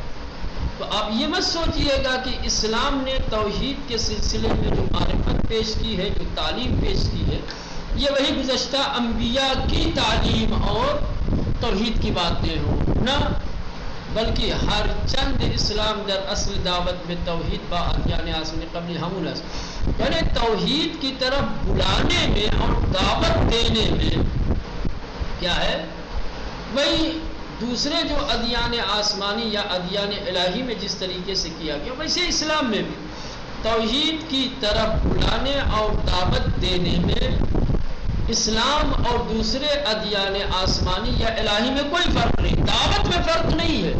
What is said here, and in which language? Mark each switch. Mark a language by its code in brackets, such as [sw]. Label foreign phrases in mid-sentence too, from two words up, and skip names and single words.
[ur] تو آپ یہ مت سوچئے گا کہ اسلام نے توحید کے سلسلے میں جو معرفت پیش کی ہے، جو تعلیم پیش کی ہے، یہ وہی گزشتہ انبیاء کی تعلیم اور توحید کی باتیں ہوں، نہ بلکہ [fa] ہر چند اسلام در اصل [ur] دعوت میں توحید [fa] با ادیان آسمانی قبل ہمونس، [ur] یعنی توحید کی طرف بلانے میں اور دعوت دینے میں کیا ہے، وہی دوسرے جو ادیان آسمانی یا ادیان الہی میں جس طریقے سے کیا گیا، ویسے اسلام میں بھی توحید کی طرف بلانے اور دعوت دینے میں اسلام اور دوسرے ادیان آسمانی یا الہی میں کوئی فرق نہیں، دعوت میں فرق نہیں ہے۔